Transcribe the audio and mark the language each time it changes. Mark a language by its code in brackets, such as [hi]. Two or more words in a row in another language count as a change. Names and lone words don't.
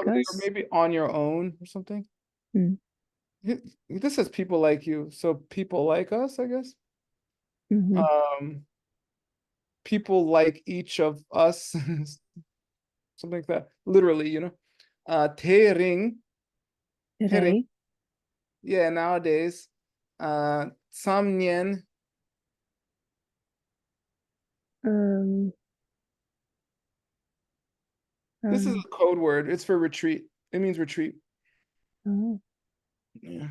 [en] probably, or us. maybe on your own or something. Hmm. This says people like you, so people like us, I guess. Mhm. People like each of us, something like that. Literally, you know. [bo] Te ring, Rei. [en] yeah, nowadays. Samnien, Um, this is a code word. It's for retreat. It means retreat. oh, Yeah.